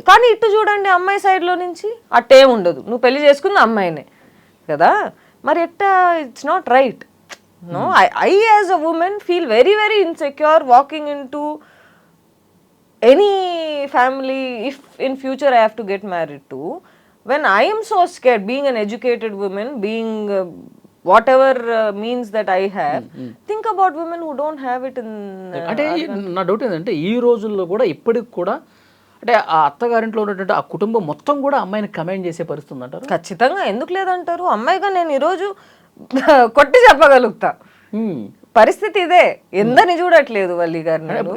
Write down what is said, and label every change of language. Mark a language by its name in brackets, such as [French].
[Telugu] కానీ ఇటు చూడండి, అమ్మాయి సైడ్లో నుంచి అట్టే ఉండదు. నువ్వు పెళ్లి చేసుకున్న అమ్మాయినే కదా, మరి ఎట్టా? [English] It's not right. No, I as a woman feel very very insecure walking in to any family if in future I have to get married to. when I am so scared, being an educated woman, being whatever means that I have, think about women who don't have it in [Telugu] అంటే నా doubt ఏంటంటే ఈ రోజుల్లో కూడా ఇప్పటికి కూడా అంటే ఆ అత్తగారింట్లో ఉన్నటువంటి ఆ కుటుంబం మొత్తం కూడా అమ్మాయిని కమెంట్ చేసే పరిస్థితి అంటారు? ఖచ్చితంగా, ఎందుకు లేదంటారు? అమ్మాయిగా నేను ఈరోజు కొట్టి చెప్పగలుగుతా. పరిస్థితి ఇదే, ఎందని చూడట్లేదు వల్లి గారు.